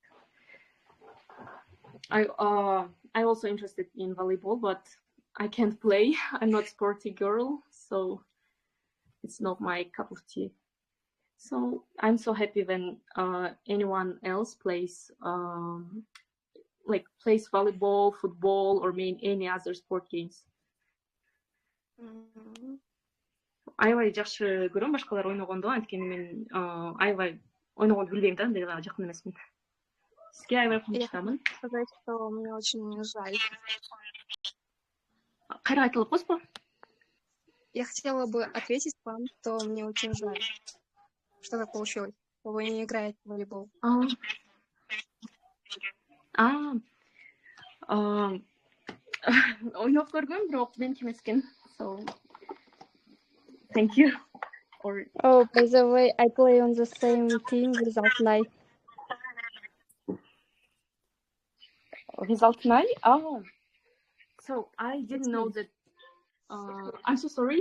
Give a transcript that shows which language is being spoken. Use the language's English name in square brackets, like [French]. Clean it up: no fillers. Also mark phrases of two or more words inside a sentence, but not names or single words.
[English] I also interested in volleyball, but I can't play. I'm not sporty girl, so it's not my cup of tea. So I'm so happy when anyone else plays plays volleyball, football, or any other sport games. [Kyrgyz] Аябай жакшы көрөм башкалар ойногондо, анткени мен аябай ойногонду билбейм да, андай жакын эмесмин. Сизге аябай кумчатамын. [Russian] Сказать, что мне очень жаль. [Kyrgyz] Кайра айтылып койсузбу? [Russian] Я хотела бы ответить вам, что мне очень жаль, что так получилось, что вы не играете в волейбол. [Kyrgyz] Ойноп көргөм, бирок меники эмес экен. [English] So thank you. Oh, by the way, I play on the same team with Altnay. With Altnay? Oh, so I didn't know that. I'm so sorry.